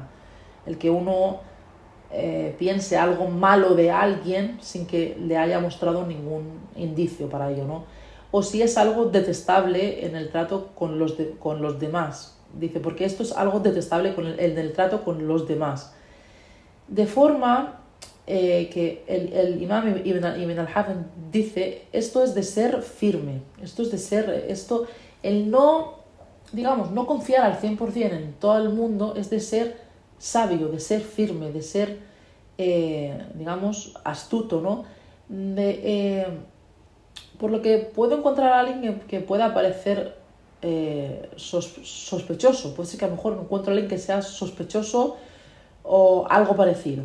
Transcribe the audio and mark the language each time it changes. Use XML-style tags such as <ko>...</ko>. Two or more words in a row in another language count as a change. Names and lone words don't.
<es>El que uno piense algo malo de alguien sin que le haya mostrado ningún indicio para ello, ¿no? O si es algo detestable en el trato con los demás. Dice, porque esto es algo detestable en el trato con los demás. De forma que el imam Ibn al-Hazm dice, esto es de ser firme, el no, digamos, no confiar al 100% en todo el mundo, es de ser sabio, de ser firme, de ser, digamos, astuto, ¿no? Por lo que puedo encontrar a alguien que pueda parecer sospechoso, puede ser que a lo mejor encuentro a alguien que sea sospechoso o algo parecido.</es>